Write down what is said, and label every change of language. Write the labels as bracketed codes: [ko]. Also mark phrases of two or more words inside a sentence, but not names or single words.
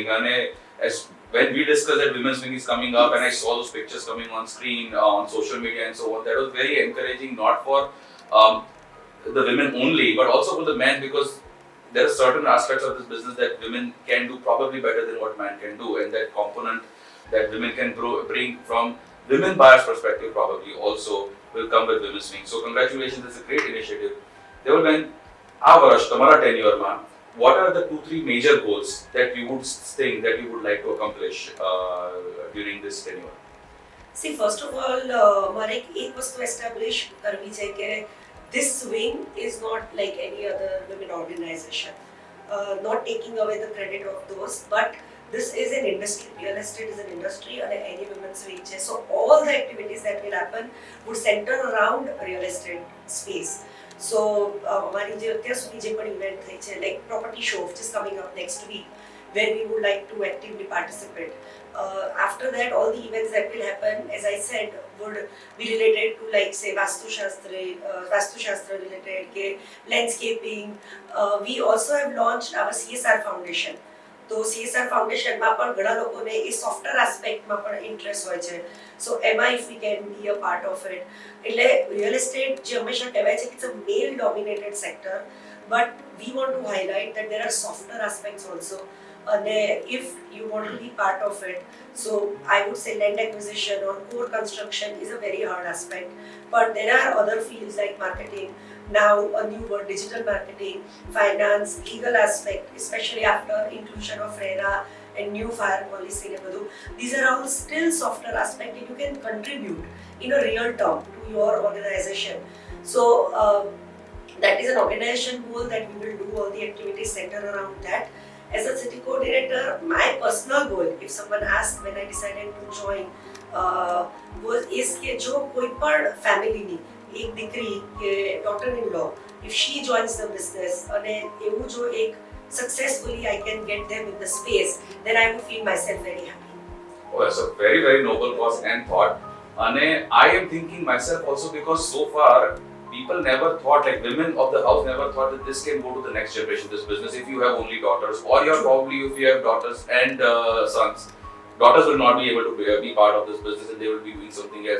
[en] And as when we discussed that Women's Wing is coming up and I saw those pictures coming on screen, on social media and so on, that was very encouraging, not for the women only, but also for the men, because there are certain aspects of this business that women can do probably better than what men can do, and that component that women can bring from women buyers perspective probably also will come with Women's Wing. So congratulations, it's a great initiative. Deval, [gu] આ વર્ષ તમારા [en] tenure, what are the 2-3 major goals that you would think that you would like to accomplish during this tenure? See, first of all, [gu] મારે એક વસ્તુ establish કરવી છે કે [en] this wing is not like any other women organization. Not taking away the credit of those, but this is an industry. Real estate is an industry and any women's wing. So all the activities that will happen would center around real estate space. [gu] So અમારી જે અત્યાર સુધી જે પણ ઇવેન્ટ થઈ છે, [en] like property show which is coming up next week, where we would like to actively participate. After that, all the events that will happen, as I said, would be related to like say Vastu Shastra related, ke landscaping. We also have launched our CSR foundation. [gu] તો CSR ફાઉન્ડેશનમાં પણ ઘણા લોકોને એ [en] software aspectમાં [gu] પણ ઇન્ટરેસ્ટ હોય છે. [en] સો એમાં if we can be a part of it. [gu] એટલે રિયલ એસ્ટેટ જે હંમેશા કહેવાય છે કે [en] it's a male dominated sector, but we want to highlight that there are software aspects also. અને if you want to be part of it, so I would say land acquisition or core construction is a very hard aspect, but there are other fields like marketing, now a new word, digital marketing, finance, legal aspect, especially after inclusion of RERA and new fire policy. These are all still softer aspects and you can contribute in a real term to your organization. So that is an organization goal that we will do all the activities centered around that. As a city coordinator, my personal goal, if someone asked when I decided to join, is [gu] કે જો કોઈ પણ [en] family [gu] ની એક દીકરી કે [en] daughter in law, if she joins the business [gu] અને એવું જો એક [en] successfully I can get them in the space, then I would feel myself very happy. Oh, that's a very, very noble cause and thought. And I am thinking myself also because so far people never thought, like women of the house never thought that this can go to the next generation, this business, if you have only daughters, or you're probably, if you have daughters and sons, daughters will not be able to be part of this business and they will be doing something else.